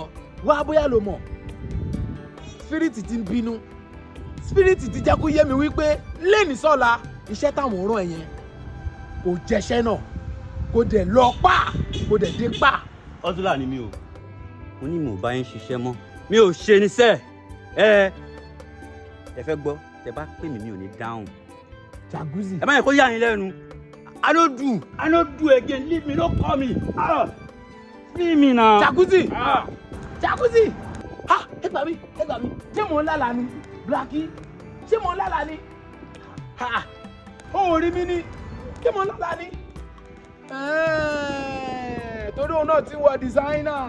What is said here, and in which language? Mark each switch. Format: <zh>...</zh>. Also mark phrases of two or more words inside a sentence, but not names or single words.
<yo>Wá bóyá ló mọ̀, spirit ti ń bínú, spirit ti jẹ́ kó yé mi wípé lẹ́ni sọ́la iṣẹ́ táwọn rán ẹ yẹn kò jẹ́ṣẹ́ náà, kò dẹ̀ lọ pa, kò dẹ̀ dé pa. Ọ́zúlà ni mi o, mo ní mo bá yín ṣiṣẹ́ mọ́, mi ò ṣe níṣẹ́. Ẹ fẹ́ gbọ́? Tẹ́ bá pè mí mi ò ní dáhùn. JACZZI, Ẹ má yẹ kó yà yín lẹ́nu.</yo> <pcm>I no do again, leave me, no call me. Leave me now.</pcm> <yo>JACZZI, JACZZI, ẹ gbà mí, ṣé mò ń lálàá ni? Blackie, ṣé mò ń lálàá ni? Ó rí mi ni, ṣé mò ń lálàá ni? Torí òun náà ti wọ designer.</yo>